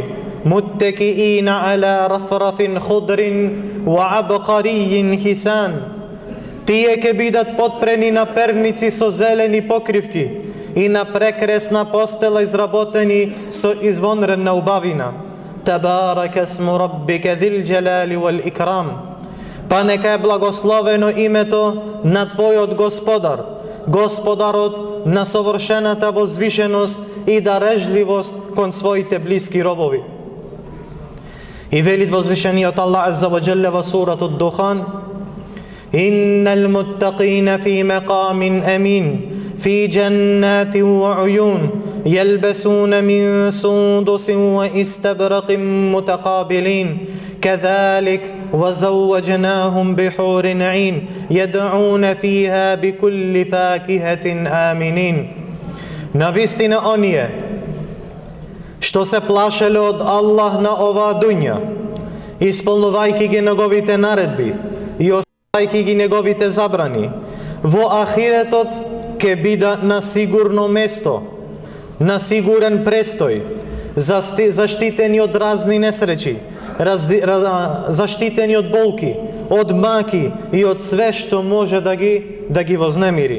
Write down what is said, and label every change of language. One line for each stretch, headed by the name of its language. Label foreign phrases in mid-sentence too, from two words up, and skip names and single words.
Arabic: متكئين على رفرف خضر وعبقري حسان.
Macedonian: Тие ќе бидат потпрени на перници со зелени покривки и на прекрасна постела изработени со извонредна убавина.
Arabic: تبارك اسم ربك ذي الجلال والإكرام.
Macedonian: Па нека е благословено името на твојот Господар, Господарот на совршената возвишеност и дарежливост кон своите блиски робови. И велит возвишениот Аллах
Arabic: عز وجل
Macedonian: во суратот Духан:
Arabic: إن المتقين في مقام أمين في جنات وعيون يلبسون من سندس وإستبرق متقابلين كذلك وزوجناهم بحور عين يدعون فيها بكل فاكهة آمنين.
Macedonian: Навистина оние што се плашеле од Аллах на оваа дуња, исполнувајќи ги неговите наредби и оставајќи ги неговите забрани, во ахиретот ќе бидат на сигурно место, на сигурен престој, заштитени од разни несреќи, заштитени од болки, од маки и од све што може да ги вознемири.